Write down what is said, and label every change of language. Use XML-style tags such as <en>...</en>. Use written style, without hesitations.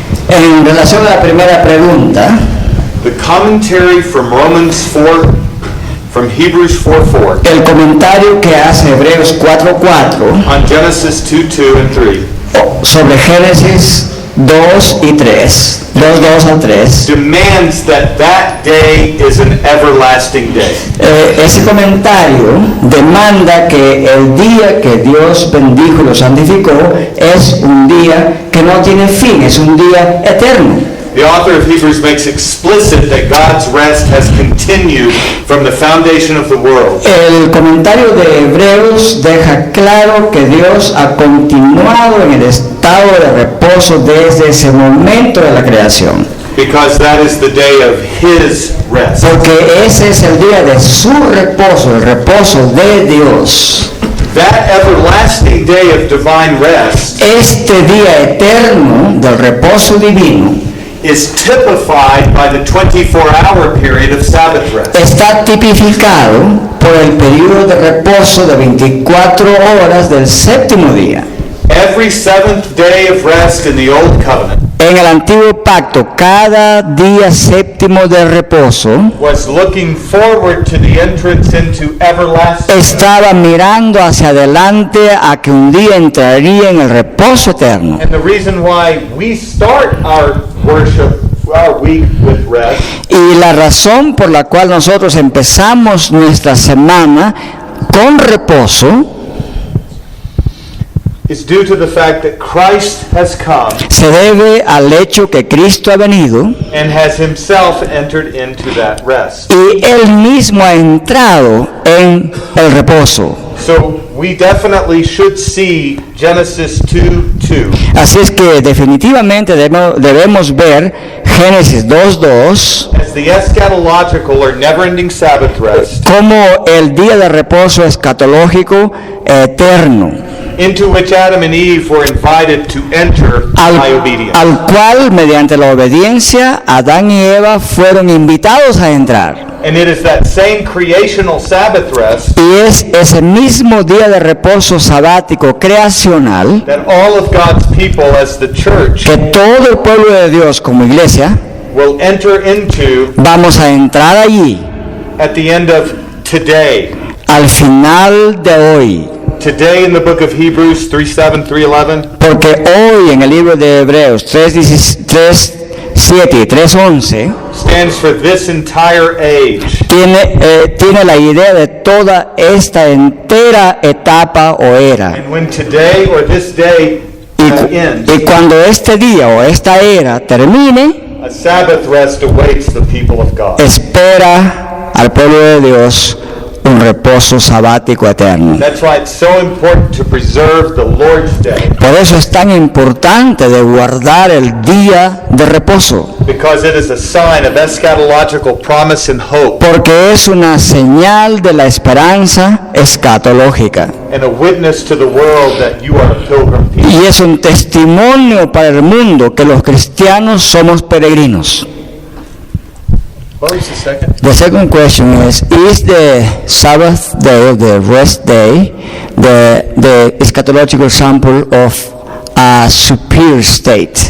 <es>En relación a la primera pregunta,</es> <en>the commentary from Romans 4, from Hebrews 4:4,</en> <es>el comentario que hace Hebreos 4:4</es> <en>on Genesis 2:2 and 3,</en> <es>sobre Génesis 2 y 3, 2 al 3,</es> <en>demands that that day is an everlasting day.</en> <es>ese comentario demanda que el día que Dios bendijo y lo santificó es un día que no tiene fin, es un día eterno.</es> <en>The author of Hebrews makes explicit that God's rest has continued from the foundation of the world.</en> <es>El comentario de Hebreos deja claro que Dios ha continuado en el estado de reposo desde ese momento de la creación.</es> <en>Because that is the day of His rest.</en> <es>Porque ese es el día de su reposo, el reposo de Dios.</es> <en>That everlasting day of divine rest</en> <es>Este día eterno del reposo divino</es> <en>is typified by the 24-hour period of Sabbath rest.</en> <es>está tipificado por el periodo de reposo de 24 horas del séptimo día.</es> <en>Every seventh day of rest in the Old Covenant</en> <es>En el antiguo pacto, cada día séptimo de reposo</es> <en>was looking forward to the entrance into everlasting rest.</en> <es>estaba mirando hacia adelante a que un día entraría en el reposo eterno.</es> <en>And the reason why we start our worship, our week with rest,</en> <es>Y la razón por la cual nosotros empezamos nuestra semana con reposo</es> <en>is due to the fact that Christ has come</en> <es>se debe al hecho que Cristo ha venido</es> <en>and has himself entered into that rest.</en> <es>y Él mismo ha entrado en el reposo.</es> <en>So we definitely should see Genesis 2:2</en> <es>Así es que definitivamente debemos ver Génesis 2:2</es> <en>as the eschatological or never-ending Sabbath rest</en> <es>como el día de reposo escatológico eterno,</es> <en>into which Adam and Eve were invited to enter by obedience.</en> <es>al cual mediante la obediencia Adán y Eva fueron invitados a entrar.</es> <en>And it is that same creational Sabbath rest</en> <es>Y es ese mismo día de reposo sabático creacional</es> <en>that all of God's people as the church</en> <es>que todo el pueblo de Dios como iglesia</es> <en>will enter into</en> <es>vamos a entrar allí</es> <en>at the end of today.</en> <es>al final de hoy.</es> <en>Today in the book of Hebrews 3:7, 3:11,</en> <es>Porque hoy en el libro de Hebreos 3:7 y 3:11</es> <en>stands for this entire age.</en> <es>tiene la idea de toda esta entera etapa o era.</es> <en>And when today or this day ends,</en> <es>Y cuando este día o esta era termine,</es> <en>a Sabbath rest awaits the people of God.</en> <es>espera al pueblo de Dios un reposo sabático eterno.</es> <en>That's why it's so important to preserve the Lord's Day,</en> <es>Por eso es tan importante de guardar el día de reposo,</es> <en>because it is a sign of eschatological promise and hope,</en> <es>porque es una señal de la esperanza escatológica</es> <en>and a witness to the world that you are a pilgrim people.</en> <es>y es un testimonio para el mundo que los cristianos somos peregrinos.</es> <en>What was the second? The second question is the Sabbath day, the rest day, the eschatological sample of a superior state?</en>